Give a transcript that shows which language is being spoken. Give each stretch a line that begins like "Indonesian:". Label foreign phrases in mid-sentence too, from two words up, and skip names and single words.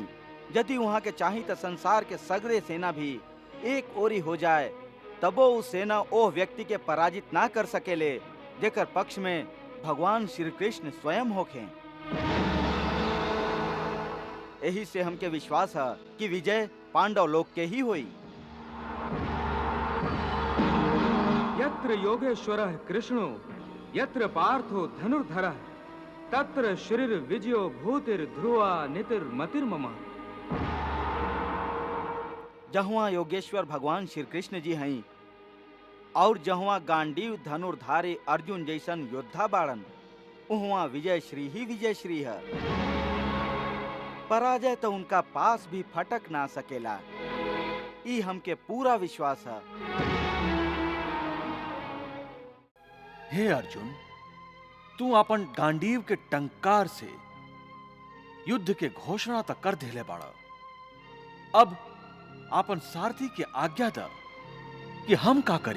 Bhojpuri: यदि वहाँ के चाही तो संसार के सगरे सेना भी एक ओरी हो जाए, तबो उस सेना ओ व्यक्ति के पराजित ना कर सकेले जेकर पक्ष में भगवान श्री कृष्ण स्वयं होखे। यही से हमके विश्वास है कि विजय पांडव लोग के ही हुई।
Sanskrit: यत्र योगेश्वरः कृष्णो यत्र पार्थो धनुर्धरः तत्र शरीर विजयो भूतिर ध्रुवा नितिर्मतिर्मम।
Bhojpuri: जहाँ योगेश्वर भगवान श्री कृष्ण जी हैं और जहाँ गांडीव धनुर्धारी अर्जुन जैसन योद्धा बाड़न, वहाँ विजय श्री ही विजय श्री है। पराजय तो उनका पास भी फटक ना सकेला, ई हमके पूरा विश्वास है। हे अर्जुन, तू अपन गांडीव के टंकार से युद्ध के घोषणा तक कर देले बाड़ा। अब अपन सारथी के आज्ञा दा कि हम का करी।